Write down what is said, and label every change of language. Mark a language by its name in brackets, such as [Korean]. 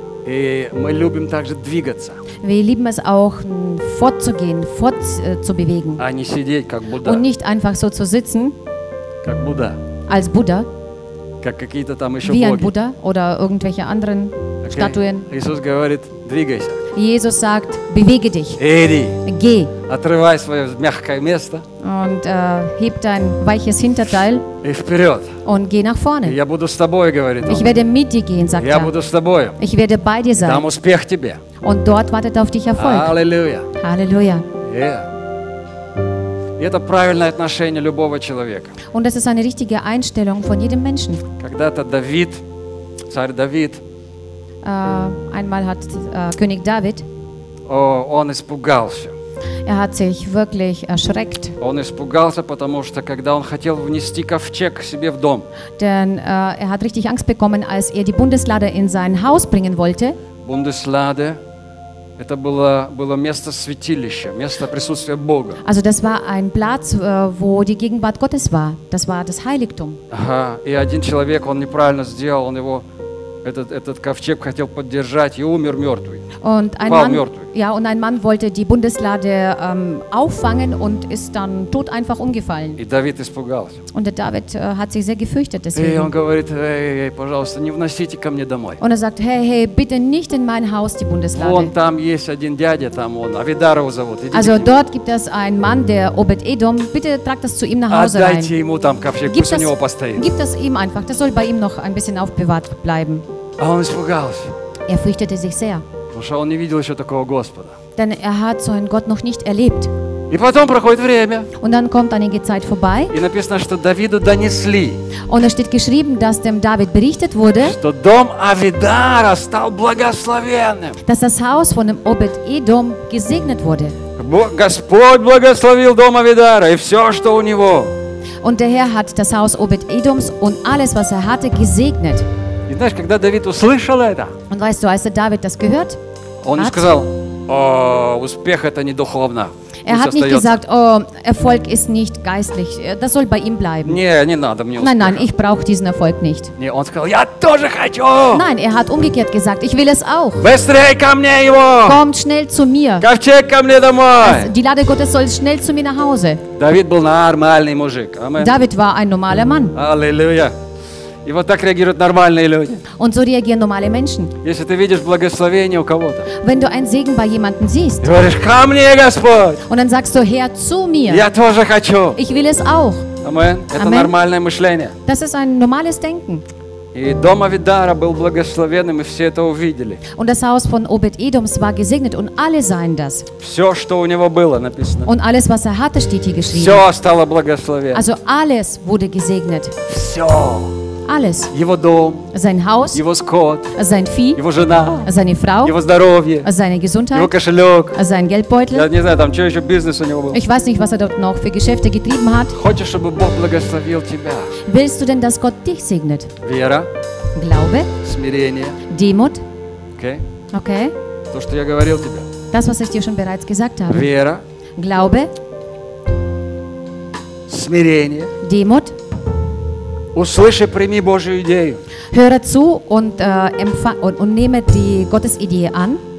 [Russian] И мы любим также двигаться. [German] Wir lieben es auch, fortzugehen, zu bewegen. [Russian] А не сидеть, как Будда. [German] Und nicht einfach so zu sitzen. [Russian] Как Будда. [German] Als Buddha. [Russian] Как какие-то там еще [German] Wie [Russian] боги. [German] Ein Buddha oder irgendwelche anderen okay. Statuen. [Russian] Иисус говорит, двигайся. [German] Jesus sagt, bewege dich. [Russian] Иди. [German] Geh. [Russian] Отрывай свое мягкое место. [German] Und heb dein weiches Hinterteil. [Russian] И вперед. [German] Und geh nach vorne. [Russian] Я буду с тобой, говорит он. [German] Ich werde mit dir gehen, sagt er. [Russian] Я буду с тобой. [German] Ich werde bei dir sein. [Russian] Там успех тебе. [German] Und dort wartet auf dich Erfolg. Halleluja. Halleluja. Yeah. [Russian] И это правильное отношение любого человека. [German] Und das ist eine richtige Einstellung von jedem Menschen. [Russian] Когда-то Давид, царь Давид, [German] einmal hat König David, [Russian] он испугался. [German] Er hat sich wirklich erschreckt. [Russian] Он испугался, потому что когда он хотел внести ковчег себе в дом, [German] denn er hat richtig Angst bekommen, als er die Bundeslade in sein Haus bringen wollte. Bundeslade. [Russian] Это было место святилища, место присутствия Бога. [German] Also das war ein Platz, wo die Gegenwart Gottes war. Das war das Heiligtum. Ага. [Russian] И один человек, он неправильно сделал, он его этот ковчег хотел поддержать и умер мертвый. [German] Und ein Mann, ja, und ein Mann wollte die Bundeslade auffangen und ist dann tot einfach umgefallen. [Russian] И Давид испугался. [German] Und der David hat sich sehr gefürchtet deswegen. [Russian] И он говорит: «Эй, пожалуйста, не вносите ко мне домой». [German] Und er sagt: «Hey, bitte nicht in mein Haus die Bundeslade». [Russian] Вон там есть один дядя, там он, Авидар его зовут. Иди. [German] Also dort gibt es einen Mann, der Obed-Edom. Bitte trag das zu ihm nach Hause rein. [Russian] Отдайте ему там ковчег, пусть у него постоит. [German] Gib das ihm einfach. Das soll bei ihm noch ein bisschen aufbewahrt bleiben. [Russian] А он испугался. [German] Er fürchtete sich sehr. [Russian] Потому что он не видел еще такого Господа. [German] Denn er hat so einen Gott noch nicht erlebt. [Russian] И потом проходит время. [German] Und dann kommt einige Zeit vorbei. [Russian] И написано, что Давиду донесли. [German] Und es steht geschrieben, dass dem David berichtet wurde, [Russian] что дом Авидара стал благословенным. [German] Dass das Haus von dem Obed-Edom gesegnet wurde. [Russian] Господь благословил дом Авидара и все, что у него. [German] Und der Herr hat das Haus Obed-Edoms und alles, was er hatte, gesegnet. [Russian] И знаешь, когда Давид услышал это, [German] und weißt du, als der David das gehört [Russian] он [German] hat, [Russian] сказал, о, успех это не духовно. [German] Er hat nicht gesagt, oh, Erfolg ist nicht geistlich, das soll bei ihm bleiben. [Russian] Не надо мне успеха. [German] Nein, ich brauche diesen Erfolg nicht. [Russian] Не, он сказал, я тоже хочу. [German] Nein, er hat umgekehrt gesagt, ich will es auch. [Russian] Быстрее ко мне его. [German] Kommt schnell zu mir. [Russian] Ковчег ко мне домой. [German] Die Lade Gottes soll schnell zu mir nach Hause. [Russian] Давид был нормальный мужик. [German] David war ein normaler Mann. Halleluja. [Russian] И вот так реагируют нормальные люди. [German] Und so reagieren normale Menschen. [Russian] Если ты видишь благословение у кого-то. [German] Wenn du einen Segen bei jemanden siehst. [Russian] И говоришь: «Ко мне, Господь!» [German] Und dann sagst du: «Herr, zu mir!» [Russian] Я тоже хочу. [German] Ich will es auch. [Russian] Amen. Это Amen. Нормальное мышление. [German] Das ist ein normales Denken. [Russian] И дом Авидара был благословенным, и все это увидели. [German] Und das Haus von Obed-Edoms war gesegnet und alle sahen das. [Russian] Все, что у него было, написано. [German] Und alles, was er hatte, steht hier geschrieben. [Russian] Все стало благословенным. [German] Also alles wurde gesegnet. [Russian] Все. [German] Alles. [Russian] Его дом, [German] sein Haus, [Russian] его скот, [German] sein Vieh, [Russian] его жена, [German] seine Frau, [Russian] его здоровье, [German] seine Gesundheit, [Russian] его кошелек, [German] sein Geldbeutel. [Russian] Я не знаю, там что еще бизнес у него был. [German] Ich weiß nicht, was er dort noch für Geschäfte getrieben hat. [Russian] Хочешь, чтобы Бог благословил тебя? [German] Willst du denn, dass Gott dich segnet? [Russian] Вера, [German] Glaube, [Russian] смирение, [German] Demut. Okay. Okay. [Russian] То, что я говорил тебе. [German] Das, was ich dir schon bereits gesagt habe. [Russian] Вера, [German] Glaube, [Russian] смирение, [German] Demut. [Russian] Услыши, прими Божью идею. [German] Höre zu und empfang und nehme die Gottesidee an.